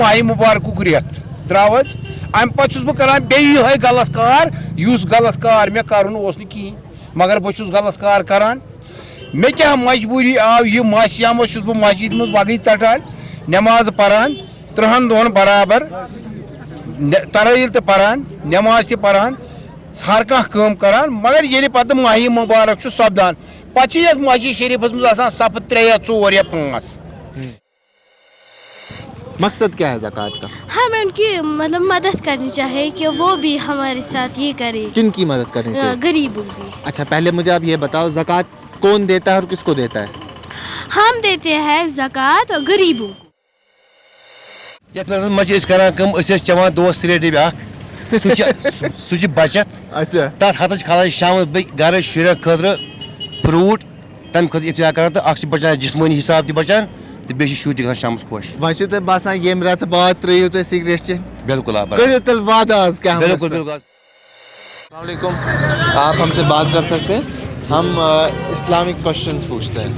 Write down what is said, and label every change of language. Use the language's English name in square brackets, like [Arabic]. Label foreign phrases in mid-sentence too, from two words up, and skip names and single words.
[Kashmiri] ماہِ مُبارکُک رٮ۪تھ درٛاو حظ اَمہِ پتہٕ چھُس بہٕ کران بیٚیہِ یِہوٚے غلط کار یُس غلط کار مےٚ کرُن اوس نہٕ کِہیٖنۍ مگر بہٕ چھُس غلط کار کران مےٚ کیٛاہ مجبوٗری آو یہِ ماسیامس چھُس بہٕ مسجد منٛز وگٕے ژٹان نٮ۪ماز پران 30 دۄہن برابر ترٲیل تہِ پران نٮ۪ماز تہِ پران ہر کانٛہہ کٲم کران مگر ییٚلہِ پتہٕ ماہِ مُبارک چھُ سپدان پتہٕ چھِ یتھ مسجد شریفس منٛز آسان صفہٕ 3 یا 4 یا 5 [Urdu] مقصد کیا ہے زکوٰۃ کا؟ ہمیں ان کی مطلب مدد کرنی چاہیے کہ وہ بھی ہمارے ساتھ یہ کرے. کن کی مدد کرنی چاہیے؟ غریبوں کی. اچھا پہلے مجھے آپ یہ بتاؤ زکوٰۃ کون دیتا ہے اور کس کو دیتا ہے؟ ہم دیتے ہیں زکوٰۃ غریبوں کو. [Kashmiri] یتھ منٛز مزٕ ٲسۍ کران کٲم أسۍ ٲسۍ چٮ۪وان دۄہس سرے ڈبہِ اکھ سُہ چھِ بچت [Urdu] اچھا [Kashmiri] تتھ ہتس چھِ کھالان شامس بیٚیہِ گرٕ شُرٮ۪ن خٲطرٕ فروٗٹ تمہِ خٲطرٕ افتیار کران تہٕ اکھ چھِ بچان جسمٲنی حساب تہِ بچان تہٕ بیٚیہِ چھِ شُرۍ تہِ گژھان شامس خۄش. وۄنۍ چھُو تۄہہِ باسان ییٚمہِ رٮ۪تہٕ بعد ترٛٲیِو تُہۍ سِگریٹ چیٚنۍ؟ بالکل آ کٔرِو تیٚلہِ وعدٕ آز کیٛاہ؟ بالکل بالکل. [Urdu] السلام علیکم. آپ ہم سے بات کر سکتے ہیں؟ ہم [English] Islamic questions [Urdu] پوچھتے ہیں.